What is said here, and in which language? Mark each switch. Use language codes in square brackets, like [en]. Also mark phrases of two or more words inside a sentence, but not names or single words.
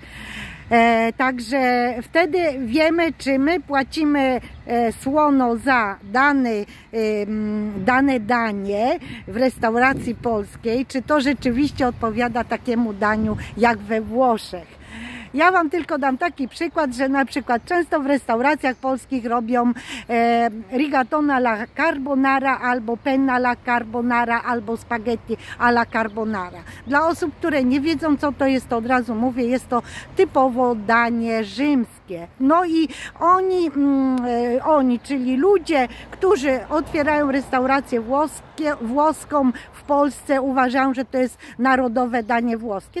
[pl] Także wtedy wiemy, czy my płacimy słono za dane danie w restauracji polskiej, czy to rzeczywiście odpowiada takiemu daniu jak we Włoszech. Ja Wam tylko dam taki przykład, że na przykład często w restauracjach polskich robią [it] rigatona alla carbonara, [pl] albo [it] penna alla carbonara, [pl] albo [it] spaghetti alla carbonara. [pl] Dla osób, które nie wiedzą, co to jest, to od razu mówię, jest to typowo danie rzymskie. No i oni, czyli ludzie, którzy otwierają restaurację włoską w Polsce, uważają, że to jest narodowe danie włoskie.